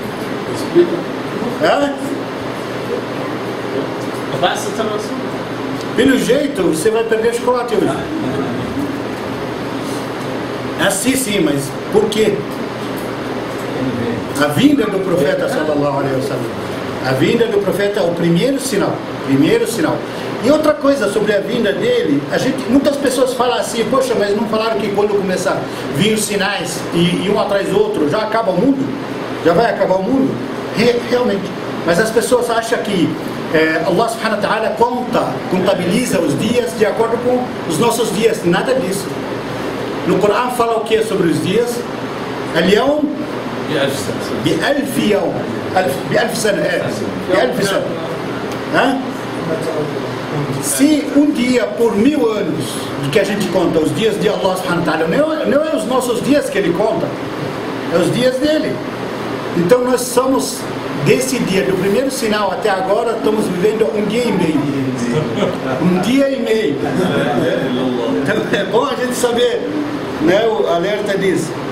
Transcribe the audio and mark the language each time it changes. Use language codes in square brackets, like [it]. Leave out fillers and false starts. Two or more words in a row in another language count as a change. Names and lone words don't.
[pt] Pelo jeito, você vai perder chocolate hoje. Assim sim, mas por quê? A vinda do profeta [ar] صلى الله عليه وسلم. [pt] A vinda do profeta é o primeiro sinal. E outra coisa sobre a vinda dele, muitas pessoas falam assim: poxa, mas não falaram que quando começar a vir os sinais e um atrás do outro, já acaba o mundo? Já vai acabar o mundo? Realmente. Mas as pessoas acham que Allah [ar] سبحانه وتعالى [pt] contabiliza os dias de acordo com os nossos dias. Nada disso. No Corão fala o que sobre os dias? [ar] اليوم بألف يوم بألف سنة بألف سنة. [pt] Se um dia por 1000 anos que a gente conta os dias de Allah [ar] سبحانه وتعالى, [pt] não é os nossos dias que ele conta, é os dias dele. Então nós somos, desse dia, do primeiro sinal até agora, estamos vivendo um dia e meio. Um dia e meio. Então é bom a gente saber, né, o alerta disso.